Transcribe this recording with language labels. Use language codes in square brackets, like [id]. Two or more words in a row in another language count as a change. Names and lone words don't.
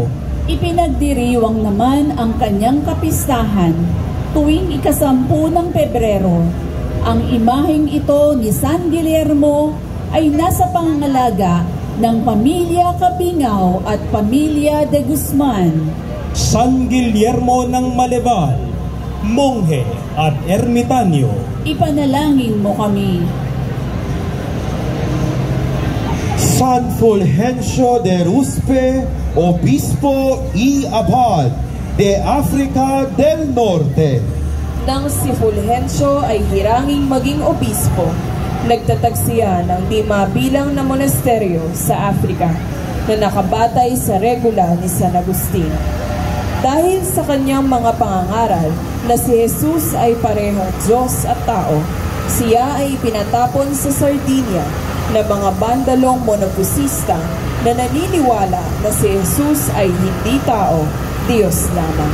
[tl] Ipinagdiriwang naman ang kanyang kapistahan tuwing ika-10 ng Pebrero. Ang imaheng ito ni San Guillermo ay nasa pangangalaga ng pamilya Cabingao at pamilya de Guzman. San Guillermo ng Maleval, monghe at ermitanyo, Ipanalangin mo kami. [es] San Fulgencio de Ruspe, Obispo y Abad de Africa del Norte. [tl] Nang si Fulgencio ay hiranging maging obispo, nagtatag siya ng 5 bilang na monasteryo sa Africa na nakabatay sa regula ni San Agustin. Dahil sa kanyang mga pangangaral na si Jesus ay parehong Diyos at tao, siya ay pinatapon sa Sardinia na mga bandalong monofisista na naniniwala na si Jesus ay hindi tao, Diyos lamang.